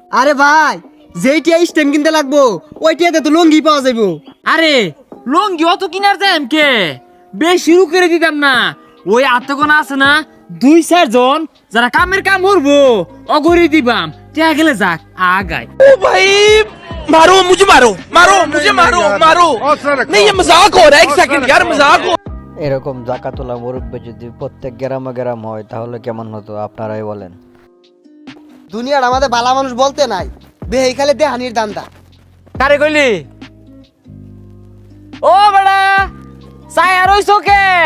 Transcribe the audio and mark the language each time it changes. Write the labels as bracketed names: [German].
[Bangla] আরে ভাই, যেইটা স্টেম কিনতে লাগবো ওইটাতে তো লঙ্গি পাওয়া যাইবো। আরে লঙ্গি অত কিনার যায় কে? বেশি করে দিতাম না। ওই আত্মগণ আছে না 2-4 জন যারা কামের কাম করবো, অগরি দিবাম, টিয়া গেলে যাক আগাই। ও ভাই, [Hindi] मारो मुझे, मारो मारो मुझे, मारो मारो। नहीं ये मजाक हो रहा है, एक सेकंड यार, मजाक हो। [Bangla] এরকম জাকাতুল্লাহ মুরব্বী যদি প্রত্যেক গ্রামে গ্রাম হয় তাহলে কেমন হতো আপনারাই বলেন। দুনিয়ার আমাদের ভালো মানুষ বলতে নাই, বেহেই খালি দেহানির দান্দা। কারে কইলি? ও বড়া সায়া রইছো কে?